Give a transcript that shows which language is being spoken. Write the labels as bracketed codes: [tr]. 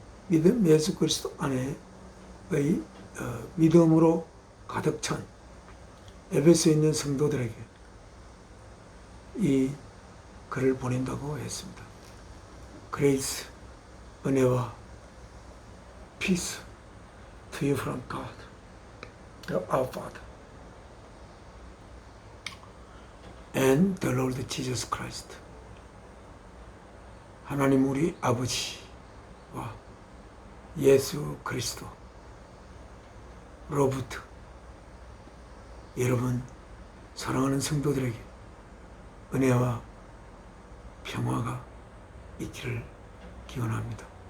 [ko] 예수 그리스도 안에의 믿음으로 가득 찬 에베소에 있는 성도들에게 이 글을 보낸다고 했습니다. [en] Grace, [ko] 은혜와 [en] peace to you from God, our Father, and the Lord Jesus Christ. [ko] 하나님 우리 아버지와 예수 그리스도로부터 여러분 사랑하는 성도들에게 은혜와 평화가 있기를 기원합니다.